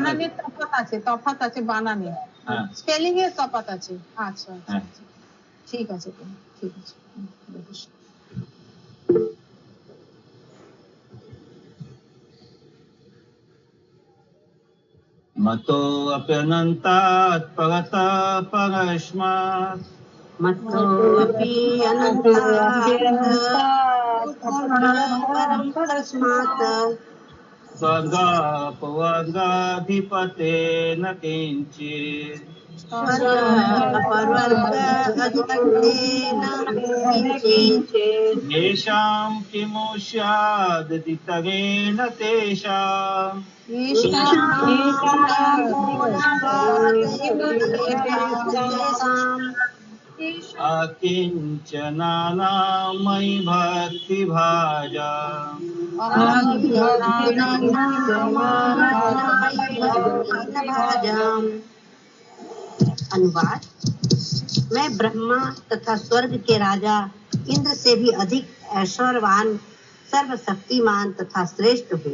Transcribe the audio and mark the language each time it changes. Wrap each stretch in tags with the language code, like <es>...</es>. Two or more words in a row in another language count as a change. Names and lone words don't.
<bn>বানানের তফাৎ আছে বানানে, স্পেলিং এর তফাৎ আছে। আচ্ছা আচ্ছা, ঠিক আছে ঠিক আছে।</bn> <sa>मतो अप्यनन्तात् परतः परस्मात्। मतो अपि अनन्तात् परं परस्मात् स्वर्गापवर्गाधिपतेन किञ्चित्। स्वर्गापवर्गाधिपतेन किञ्चित् येषां किमु स्यादितरेण तेषाम्। अकिञ्चनानां मयि भक्तिभाजा।</sa> <hi>अनुवाद। मैं ब्रह्मा तथा स्वर्ग के राजा इंद्र से भी अधिक ऐश्वर्यवान, सर्वशक्तिमान तथा श्रेष्ठ हूँ।</hi>